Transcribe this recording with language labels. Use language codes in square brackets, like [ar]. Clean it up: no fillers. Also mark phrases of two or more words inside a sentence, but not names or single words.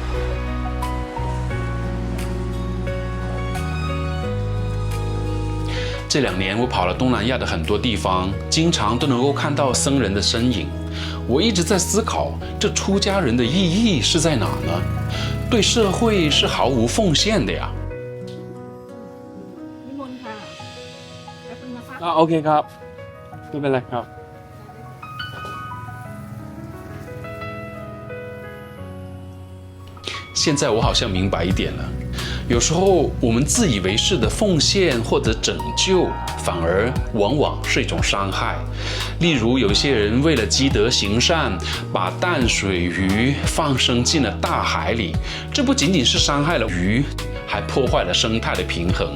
[zh] 这2年，我跑了东南亚的很多地方，经常都能够看到僧人的身影。我一直在思考，这出家人的意义是在哪呢？对社会是毫无奉献的呀。 [th] โอเคครับไม่เป็นไรครับ。 [zh] 现在我好像明白一点了，有时候我们自以为是的奉献或者拯救，反而往往是一种伤害。例如，有些人为了积德行善，把淡水鱼放生进了大海里，这不仅仅是伤害了鱼，还破坏了生态的平衡。